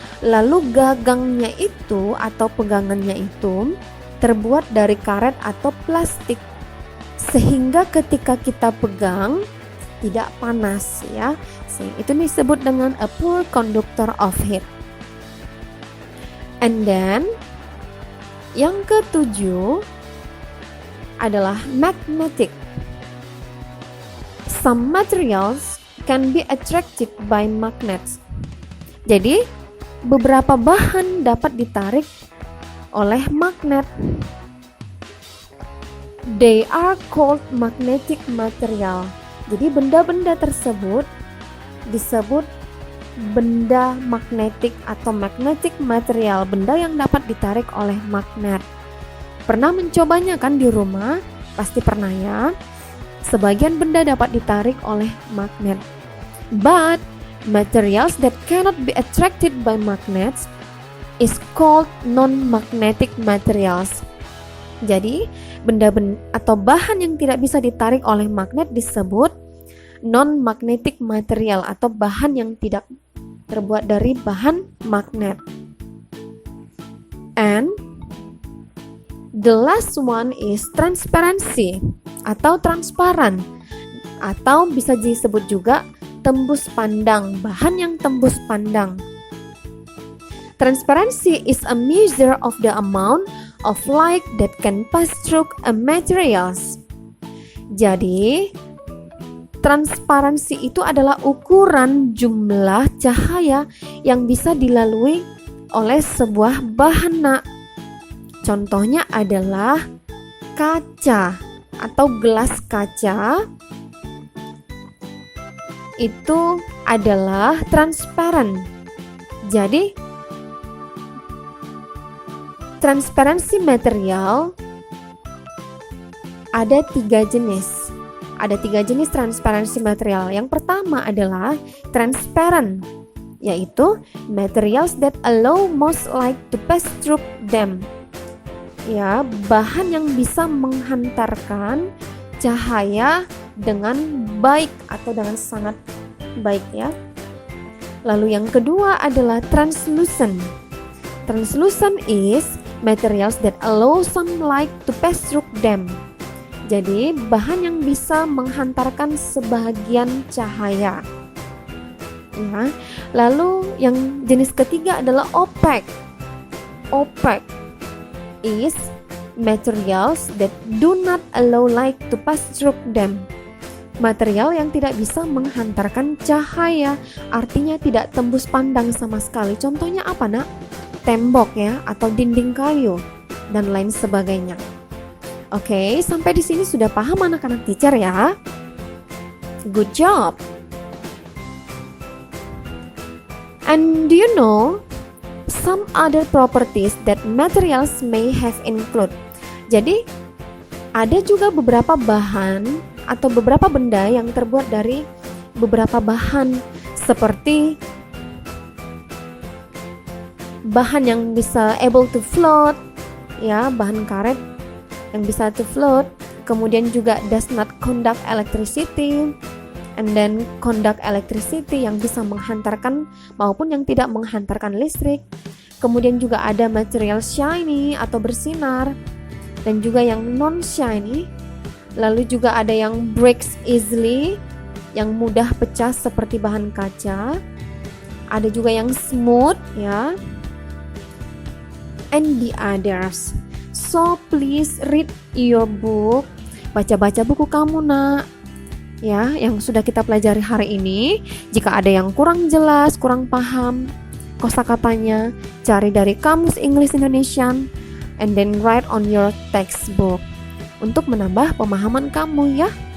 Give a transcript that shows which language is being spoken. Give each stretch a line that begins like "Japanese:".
Indonesian: Lalu gagangnya itu atau pegangannya itu terbuat dari karet atau plastik, sehingga ketika kita pegang tidak panas, ya. Itu disebut dengan
English: a poor conductor of heat. And then
Indonesian: yang ketujuh adalah
English: magnetic. Some materials can be attracted by magnets.
Indonesian: Jadi, beberapa bahan dapat ditarik oleh magnet.
English: They are called magnetic material.
Indonesian: Jadi, benda-benda tersebut disebut benda magnetik atau magnetic material, benda yang dapat ditarik oleh magnet. Pernah mencobanya kan di rumah? Pasti pernah, ya. Sebagian benda dapat ditarik oleh magnet.
English: But materials that cannot be attracted by magnets is called non-magnetic materials.
Indonesian: Jadi, benda-benda atau bahan yang tidak bisa ditarik oleh magnet disebut non-magnetic material atau bahan yang tidak terbuat dari bahan magnet.
English: And the last one is transparency
Indonesian: atau transparan, atau bisa disebut juga tembus pandang, bahan yang tembus pandang.
English: Transparency is a measure of the amount of light that can pass through a materials.
Indonesian: Jadi, transparansi itu adalah ukuran jumlah cahaya yang bisa dilalui oleh sebuah bahan. Contohnya adalah kaca atau gelas kaca itu adalah transparent. Jadi transparansi material ada 3 jenis. Ada 3 jenis transparansi material. Yang pertama adalah transparent, yaitu
English: materials that allow most light to pass through them.
Indonesian: Ya, bahan yang bisa menghantarkan cahaya dengan baik atau dengan sangat baik ya. Lalu yang kedua adalah translucent.
English: Translucent is materials that allow sunlight to pass through them.
Indonesian: Jadi bahan yang bisa menghantarkan sebagian cahaya. Ya. Lalu yang jenis ketiga adalah opaque.
English: Opaque is materials that do not allow light to pass through them.
Indonesian: Material yang tidak bisa menghantarkan cahaya, artinya tidak tembus pandang sama sekali. Contohnya apa, Nak? Tembok ya, atau dinding kayu dan lain sebagainya. Oke, sampai di sini sudah paham anak-anak
English: teacher
Indonesian: ya?
English: Good job. And do you know some other properties that materials may have include?
Indonesian: Jadi ada juga beberapa bahan atau beberapa benda yang terbuat dari beberapa bahan, seperti bahan yang bisa
English: able to float
Indonesian: ya, bahan karet yang bisa
English: to float,
Indonesian: kemudian juga
English: does not conduct electricity,
Indonesian: and then conduct electricity yang bisa menghantarkan maupun yang tidak menghantarkan listrik. Kemudian juga ada material shiny atau bersinar, dan juga yang non shiny. Lalu juga ada yang
English: breaks easily,
Indonesian: yang mudah pecah seperti bahan kaca. Ada juga yang smooth ya,
English: and the others. So please read your book.
Indonesian: Baca-baca buku kamu, Nak. Ya, yang sudah kita pelajari hari ini. Jika ada yang kurang jelas, kurang paham kosakatanya, cari dari Kamus English Indonesian
English: and then write on your textbook
Indonesian: untuk menambah pemahaman kamu ya.